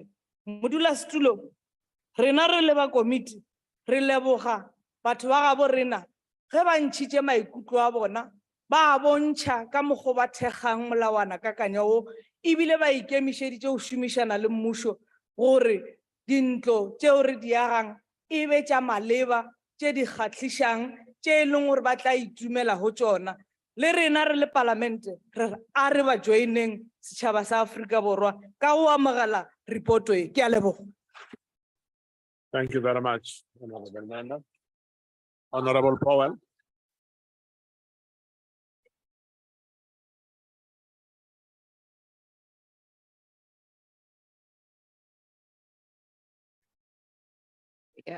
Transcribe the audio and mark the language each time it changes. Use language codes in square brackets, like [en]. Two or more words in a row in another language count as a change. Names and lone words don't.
[nso] Modulasetulo, rena re le ba komiti re leboga batho ba ga bo rena ge ba ntšhitše maikutlo a bona ba bontšha ka mokgwa ba thekgang molawana kakanyo o ebile ba ikemišeditše go šomišana le mmušo gore dintlo tšeo re di agang e be tša maleba tše di kgahlishang tše e leng gore ba tla itumela go tšona. Le rena re le Palamente a re ba joineng setšhaba sa Afrika Borwa ka go amogela report e. Ke a leboga. [en] Thank you very much, Honorable Member. Honorable Powell. Yeah.